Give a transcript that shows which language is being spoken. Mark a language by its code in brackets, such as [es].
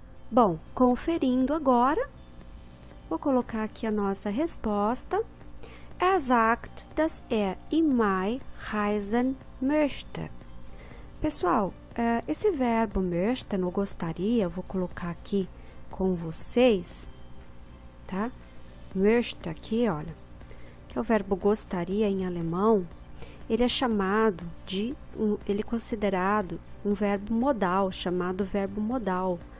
[pt] Bom, conferindo agora, vou colocar aqui a nossa resposta. [de] Sagt, dass in Mai reisen möchte. [pt] Pessoal, esse verbo möchten, eu gostaria, eu vou colocar aqui com vocês, tá? Möchte aqui, olha, que é o verbo gostaria em alemão, ele é chamado de, ele é considerado um verbo modal, chamado verbo modal.